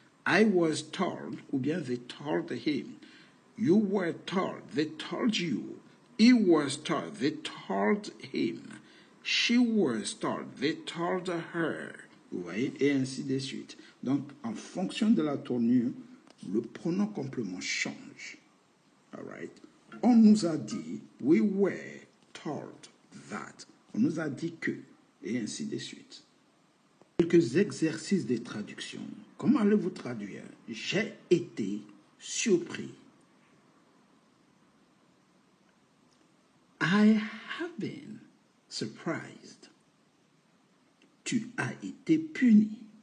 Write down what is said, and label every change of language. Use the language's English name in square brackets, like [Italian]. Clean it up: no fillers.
[English] I was told, [French] ou bien [English] they told him. You were told, they told you. He was told, they told him. She was told, they told her. [French] Vous voyez, et ainsi de suite. Donc, en fonction de la tournure, le pronom complément change. [English] All right? [French] On nous a dit, [English] we were told that. [French] On nous a dit que, et ainsi de suite. Quelques exercices de traduction. Comment allez-vous traduire? J'ai été surpris. [English] I have been surprised. [French] Tu as été puni.